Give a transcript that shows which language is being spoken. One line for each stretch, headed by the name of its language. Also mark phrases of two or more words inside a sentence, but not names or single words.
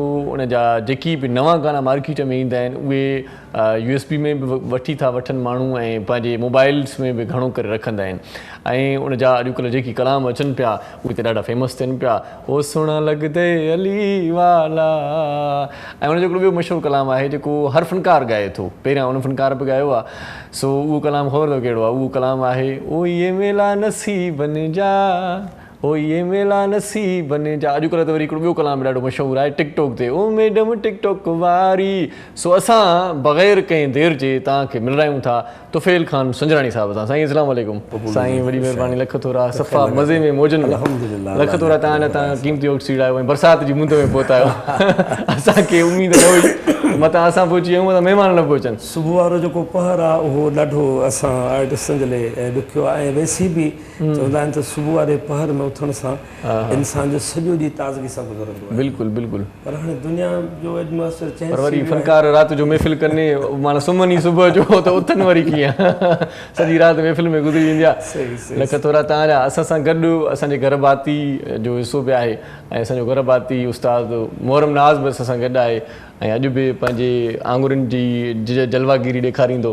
Sindhi: उनजा जेकी बि नवां गाना मार्केट में ईंदा आहिनि उहे USB में बि वठी था वठनि माण्हू, ऐं पंहिंजे मोबाइल्स में बि घणो करे रखंदा आहिनि। ऐं उनजा अॼुकल्ह जेकी कलाम अचनि पिया उहे त ॾाढा फेमस थियनि पिया। ओ सुहिणा लॻदे अली वाला, ऐं उनजो हिकिड़ो ॿियो मशहूरु कलाम आहे जेको हर फ़नकार ॻाए थो। पहिरियां उन फ़नकार बि ॻायो आहे, सो उहो कलाम ख़बर अथव कहिड़ो आहे? उहो कलाम आहे ओ ये मेला नसीबनि जा, ओ ये मेला नसीबनि जा। अॼुकल्ह त वरी हिकिड़ो ॿियो कलाम ॾाढो मशहूरु आहे टिकटॉक ते, ओ मैडम टिकटॉक वारी। सो असां बग़ैर कंहिं देरि जे तव्हांखे मिलायूं था तुफ़ैल ख़ान संजराणी साहिब सां।
Arabic: साईं السلام عليكم.
Sindhi: साईं वॾी महिरबानी, लख थोरा सफ़ा मज़े में मौजनि में, लख थोरा तव्हां क़ीमती वक़्तु सीड़ायो ऐं बरसाति जी मुंद में पहुता आहियो। असांखे उमेद न हुई मतां असां पहुची वियूं त महिमान न पहुचनि। सुबुह वारो जेको पहर आहे उहो ॾाढो असां ॾिसण जे लाइ ॾुखियो आहे, ऐं वैसे बि चवंदा आहिनि त सुबुह वारे पहर में उथण सां इंसान जो सॼो ॾींहुं ताज़गी सां गुज़रंदो आहे। बिल्कुलु बिल्कुलु। पर हाणे दुनिया जो
English: atmosphere change,
Sindhi: पर वरी फ़नकार राति जो महफ़िल कनि, माना सुम्हनि सुबुह जो त उथनि वरी कीअं? सॼी राति महफ़िल में गुज़री वेंदी आहे। लख थोरा तव्हांजा। असां सां गॾु असांजे घर भाती जो हिसो बि आहे, ऐं असांजो घर भाती उस्ताद मोहरम नाज़ बि असां सां गॾु आहे, ऐं अॼु बि पंहिंजे आङुरियुनि जी जलवागिरी ॾेखारींदो।